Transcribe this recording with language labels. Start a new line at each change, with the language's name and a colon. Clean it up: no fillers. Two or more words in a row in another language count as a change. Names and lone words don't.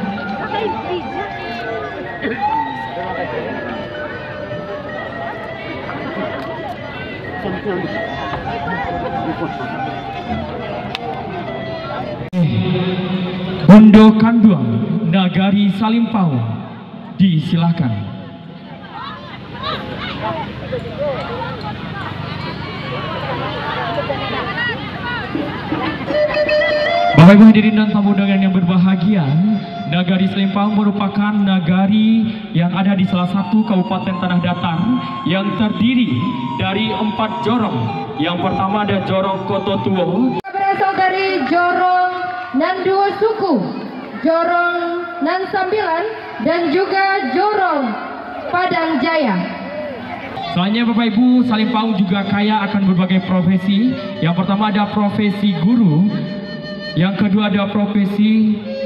Indonesian: Bondo Kanduang Nagari Salimpaung, disilakan. Bapak Ibu hadirin dan tamu undangan yang berbahagia, Nagari Salimpaung merupakan nagari yang ada di salah satu Kabupaten Tanah Datar yang terdiri dari 4 jorong. Yang pertama ada Jorong Koto Tuo. Berasal dari Jorong nan dua suku, Jorong nan sambilan, dan juga Jorong Padang Jaya. Soalnya Bapak Ibu, Salimpaung juga kaya akan berbagai profesi. Yang pertama ada profesi guru, yang kedua ada profesi